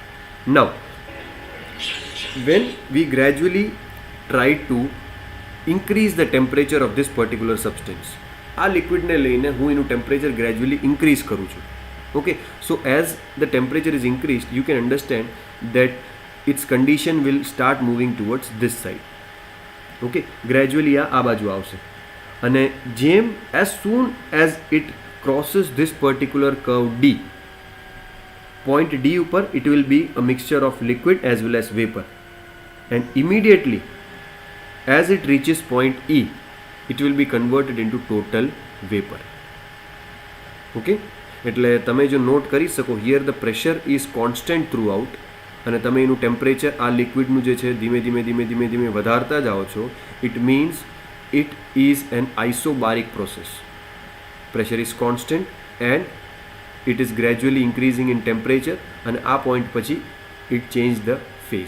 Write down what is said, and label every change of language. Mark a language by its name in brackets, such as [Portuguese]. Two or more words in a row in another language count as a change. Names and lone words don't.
[English] Now when we gradually try to increase the temperature of this particular substance, [Gujarati] આ લિક્વિડને લઈને હું એનું [English] temperature gradually increase [Gujarati] કરું છું. [English] Okay, so as the temperature is increased you can understand that its condition will start moving towards this side. Okay, gradually [Gujarati] આ બાજુ આવશે, અને જેમ [English] as soon as it crosses this particular curve D, point D ઉપર it will be a mixture of liquid as well as vapor, and immediately as it reaches point E it will be converted into total vapor. [Gujarati] Okay, એટલે તમે જો નોટ કરી શકો, [English] here the pressure is constant throughout, [Gujarati] અને તમે એનું ટેમ્પરેચર આ લિક્વિડનું જે છે ધીમે ધીમે ધીમે ધીમે ધીમે વધારતા જાઓ છો. [English] It means it is an isobaric process. Pressure is constant and it is gradually increasing in temperature, [Gujarati] અને આ પોઈન્ટ પછી [English] it change the phase.